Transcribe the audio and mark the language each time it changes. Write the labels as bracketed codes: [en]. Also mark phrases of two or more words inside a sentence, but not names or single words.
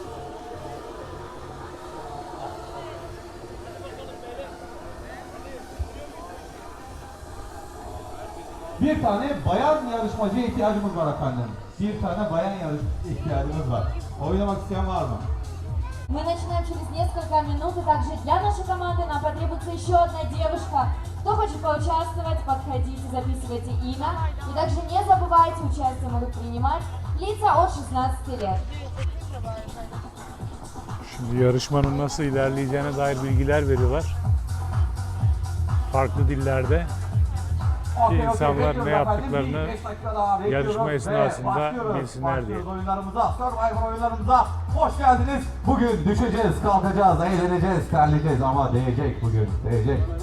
[tr] Bir tane bayan yarışmacıya ihtiyacımız var efendim. Bir tane bayan ihtiyacımız var. Oynamak isteyen var mı? [ru] Мы начинаем через несколько минут, и также для нашей команды нам потребуется еще одна девушка. Кто хочет поучаствовать, подходите, записывайте имя. И также не забывайте, участие могут принимать лица от 16 лет. [tr] Şimdi yarışmanın nasıl ilerleyeceğine dair bilgiler veriyorlar. Farklı dillerde. İnsanlar ne yaptıklarını yarışma esnasında bilsinler diye. Oyunlarımıza, Survivor oyunlarımıza hoş geldiniz. Bugün düşeceğiz, kalkacağız, eğleneceğiz, terleyeceğiz ama değecek bugün, değecek.